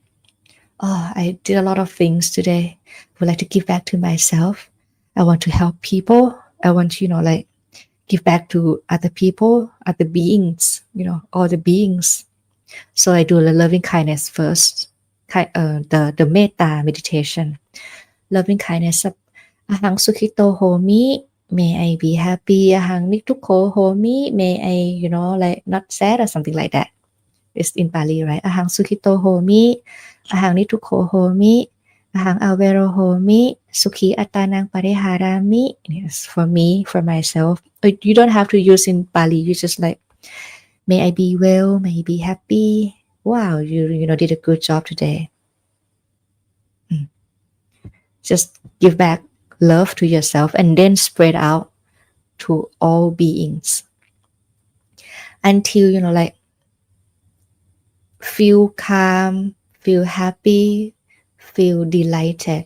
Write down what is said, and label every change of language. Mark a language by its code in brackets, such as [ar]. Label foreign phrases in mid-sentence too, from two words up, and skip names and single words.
[en] Oh, I did a lot of things today. I would like to give back to myself. I want to help people. I want to, like give back to other people, other beings, all the beings. So I do the loving kindness first, the metta meditation. Loving kindness. [pi] Ahang sukhito homi. [en] May I be happy. [pi] Ahang nitukho homi. [en] May I, like not sad or something like that. It's in Pali, right? [pi] Ahang sukhito homi. Ahang nitukho homi. Ahang awero homi. Sukhi atanang pariharami. [en] Yes, for me, for myself. You don't have to use in Pali. You just like, may I be well. May I be happy. Wow, you did a good job today. Just give back love to yourself and then spread out to all beings until like feel calm, feel happy, feel delighted.